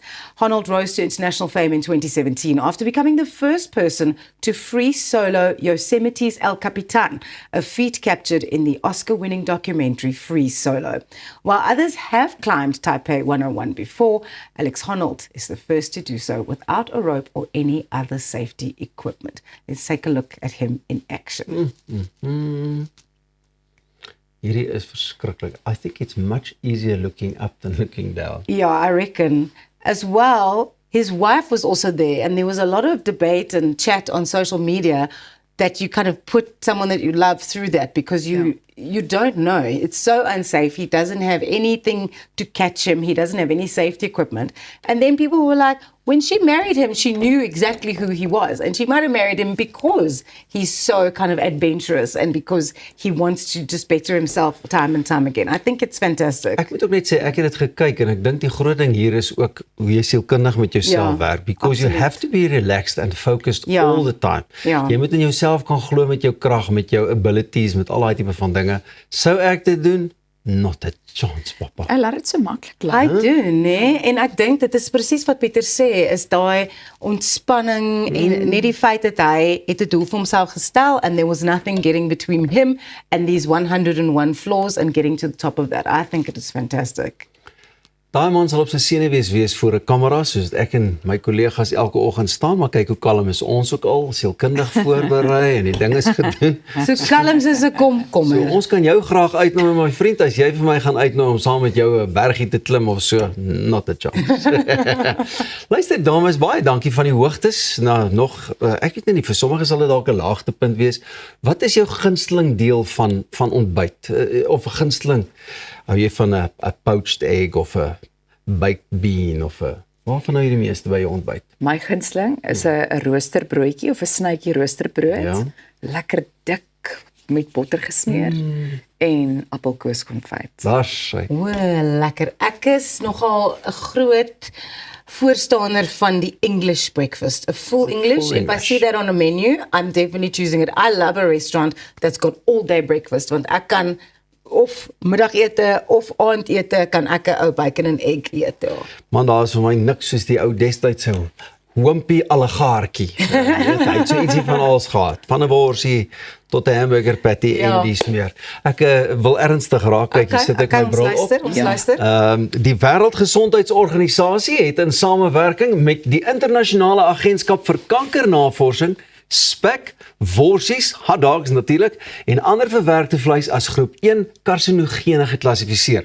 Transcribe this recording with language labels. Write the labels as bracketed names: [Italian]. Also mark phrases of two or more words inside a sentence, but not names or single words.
[English] Honnold rose to international fame in 2017 after becoming the first person to free solo Yosemite's El Capitan, a feat captured in the Oscar-winning documentary Free Solo. While others have climbed Taipei 101 before, Alex Honnold is the first to do so without a rope or any other safety equipment. Let's take a look at him in action. [Afrikaans] Hierdie is verskriklik. [English] I think it's much easier looking up than looking down. Yeah, I reckon. As well, his wife was also there, and there was a lot of debate and chat on social media that you kind of put someone that you love through that, because you don't know. It's so unsafe. He doesn't have anything to catch him. He doesn't have any safety equipment. And then people were like, when she married him, she knew exactly who he was. And she might have married him because he's so kind of adventurous and because he wants to just better himself time and time again. I think it's fantastic. [Afrikaans] Ek moet ook net sê, ek het dit gekyk en ek dink die groot ding hier is ook hoe jy sielkundig met jouself werk, [English] because you have to be relaxed and focused all the time. [Afrikaans] Jy moet in jouself kan glo met jou krag, met jou abilities, met al daai tipe van dinge. Sou ek dit doen? [English] Not a chance, papa. [Afrikaans] Hy laat dit so maklik lyk. Hy doen, né? En ek dink dit is presies wat Pieter sê, is daai ontspanning en net die feit dat hy het 'n doel vir homself gestel [English] and there was nothing getting between him and these 101 floors and getting to the top of that. I think it is fantastic. [Afrikaans] Daai man sal op sy senuwees wees voor 'n kamera, soos ek en my kollegas elke oggend staan, maar kyk hoe kalm is ons ook al, sielkundig voorberei en die ding is gedoen. So kalm soos 'n komkommer. So ons kan jou graag uitnooi, my vriend, as jy vir my gaan uitnooi om saam met jou 'n bergie te klim of so, [English] not a chance. [Afrikaans] Luister dames, baie dankie van die hoogtes. Nou nog, ek weet nie, vir sommige sal dit dalk 'n laagtepunt wees. Wat is jou gunsteling deel van ontbyt? Of 'n gunsteling, hou jy van 'n [English] poached egg [Afrikaans] of 'n [English] baked bean [Afrikaans] of 'n, waarvan hou jy die meeste by jou ontbyt? My gunsteling is 'n roosterbroodjie of 'n snytjie roosterbrood. Ja. Lekker dik, met botter gesmeer en appelkoeskonfyt. Daar's sy. O, lekker. Ek is nogal 'n groot voorstander van die [English] English breakfast. A full English. If I see that on a menu, I'm definitely choosing it. I love a restaurant that's got all day breakfast, [Afrikaans] want ek kan of middagete of aandete kan ek 'n ou [English] bacon and egg [Afrikaans] eet. Ja. Man, daar is vir my niks soos die ou destydse hompie allegaartjie. Hy het so ietsie van alles gehad. Van 'n worsie tot 'n [English] hamburger patty [Afrikaans] en dies meer. Ek wil ernstig raak kyk, Okay, sit ek my bril op. Ons luister. Die Wêreldgesondheidsorganisasie het in samewerking met die Internasionale Agentskap vir Kankernavorsing spek, worsies, hotdogs natuurlik en ander verwerkte vleis as groep 1 karsinogene geklassifiseer.